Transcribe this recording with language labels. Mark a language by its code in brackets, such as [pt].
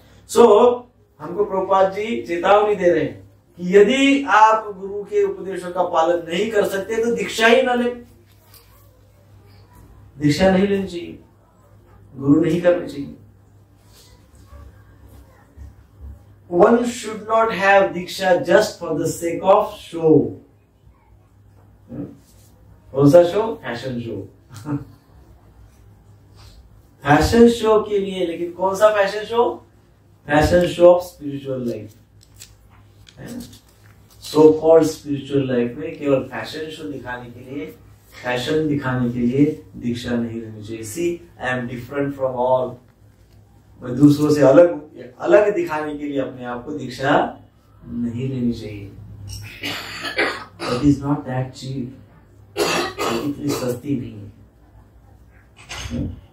[hi] सो हमको प्रभुपाद जी चेतावनी दे रहे हैं कि यदि आप गुरु के उपदेशों का पालन नहीं कर सकते तो दीक्षा ही न ले, दीक्षा नहीं लेनी चाहिए, गुरु नहीं करनी चाहिए। [en] One should not have diksha just for the sake of show. [hi] कौन सा show? Fashion show. [en] Fashion show के लिए, लेकिन कौन सा fashion show? Fashion show of spiritual life, [hi] so called spiritual life में केवल फैशन शो दिखाने के लिए, फैशन दिखाने के लिए दीक्षा नहीं लेनी चाहिए। [en] see I am different from all, [hi] मैं दूसरों से अलग दिखाने के लिए अपने आप को दीक्षा नहीं लेनी चाहिए। [en] It is not that cheap, [hi] इतनी सस्ती नहीं है।